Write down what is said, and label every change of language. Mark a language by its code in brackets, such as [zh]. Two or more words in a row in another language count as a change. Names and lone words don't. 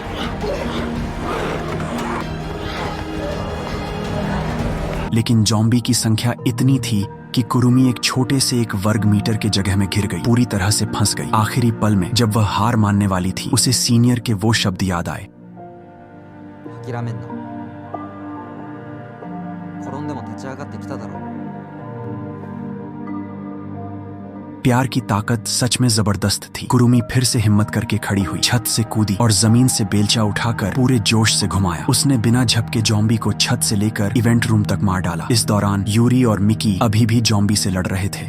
[hi] लेकिन जॉम्बी की संख्या इतनी थी कि कुरुमी एक छोटे से एक वर्ग मीटर के जगह में घिर गई, पूरी तरह से फंस गई। आखिरी पल में जब वह हार मानने वाली थी उसे सीनियर के वो शब्द याद आए। [ja] 諦めんな。転んでも立ち上がってきただろう。 [hi] प्यार की ताकत सच में जबरदस्त थी। कुरुमी फिर से हिम्मत करके खड़ी हुई, छत से कूदी और जमीन से बेलचा उठाकर पूरे जोश से घुमाया। उसने बिना झपके जॉम्बी को छत से लेकर इवेंट रूम तक मार डाला। इस दौरान यूरी और मिकी अभी भी जॉम्बी से लड़ रहे थे।